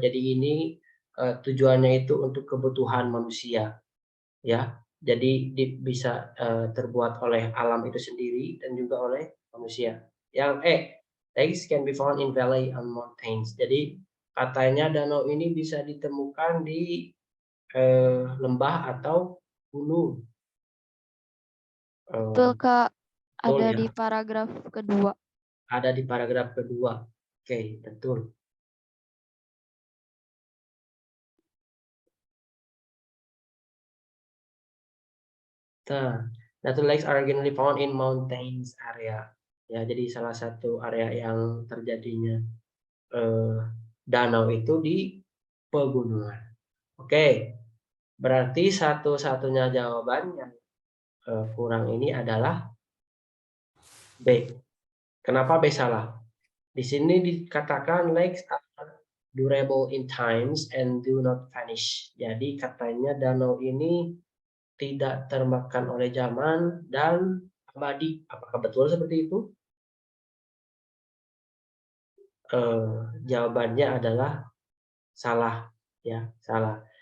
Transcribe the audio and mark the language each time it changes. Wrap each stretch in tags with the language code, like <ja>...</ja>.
<id>Jadi ini tujuannya itu untuk kebutuhan manusia. Ya. Jadi bisa terbuat oleh alam itu sendiri dan juga oleh manusia. Yang E,</id> <en>lakes can be found in valley and mountains.</en> <id>Jadi katanya danau ini bisa ditemukan di lembah atau gunung. Betul, Kak. Betul Ada ya. di paragraf kedua. Ada di paragraf kedua. Oke, betul.</id> <en>Natural lakes are generally found in mountains area.</en> <id>Ya, jadi salah satu area yang terjadinya danau itu di pegunungan. Oke, berarti satu-satunya jawaban yang kurang ini adalah B. Kenapa B salah? Di sini dikatakan</id> <en>lakes are durable in times and do not vanish.</en> <id>Jadi katanya danau ini tidak termakan oleh zaman dan abadi. Apakah betul seperti itu? Jawabannya adalah salah, ya, salah.</id>